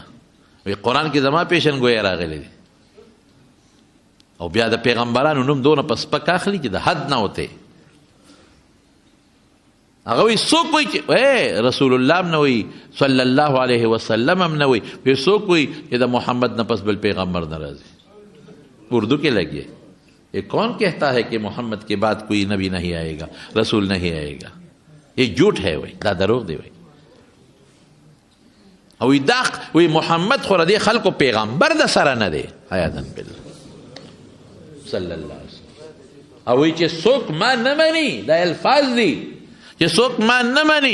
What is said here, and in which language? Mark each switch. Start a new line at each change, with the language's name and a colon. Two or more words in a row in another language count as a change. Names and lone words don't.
Pashto: وایي قرآن کې زما پیشن ګویه راغلی دی. او بیا د پیغمبرانو نوم دونه په سپک اخلي چې د حد نه وتی. هغه وایي څوک وایي چې رسول الله هم نه وایي،
Arabic: صلی الله علیه وسلم
Pashto: هم نه وایي. وایي څوک وایي چې د محمد نه پس بل پیغمبر نه راځي. اردو کې لګیے
Urdu: یہ کون کہتا ہے کہ محمد کے بعد کوئی نبی نہیں آئے گا، رسول نہیں آئے گا؟ یہ جھوٹ ہے،
Pashto: وایي دا دروغ دی. وایي او دا وایي محمد خو د خلکو پیغمبر د سره نه دی، حیاتا بالله
Arabic: صلی الله علیه وسلم.
Pashto: او وایي چې څوک ما نه مني، دا الفاظ دي چې څوک ما نه مني.